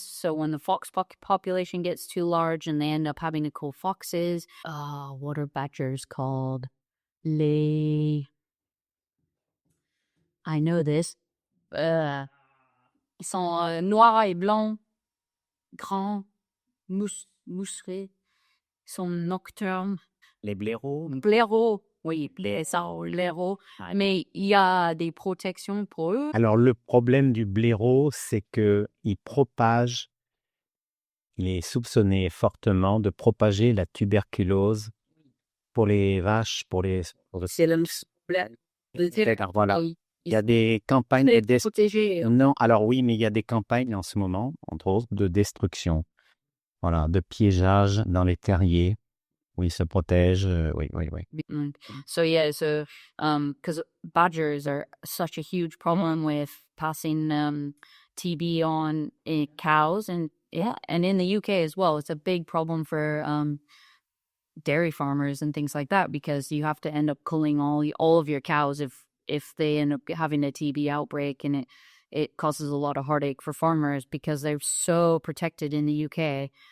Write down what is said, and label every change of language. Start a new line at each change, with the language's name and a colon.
English: So when the fox population gets too large and they end up having to kill foxes, what are badgers called? I know this.
French: Ils sont noirs et blancs, grands, moucherés. Ils sont nocturnes. Les blaireaux. Blaireaux. Oui, blaireaux. Mais il y a des protections pour eux. Alors, le problème du blaireau, c'est qu'il propage, il est soupçonné fortement de propager la tuberculose pour les vaches, C'est le Voilà. Il y a des campagnes de protégé. Non, alors oui, mais il y a des campagnes en ce moment, entre autres, de destruction. Voilà, de piégeage dans les terriers où ils se protègent. Oui.
English: So yeah, because badgers are such a huge problem with passing TB on cows, and in the UK as well, it's a big problem for dairy farmers and things like that, because you have to end up culling all of your cows if they end up having a TB outbreak, and it causes a lot of heartache for farmers because they're so protected in the UK.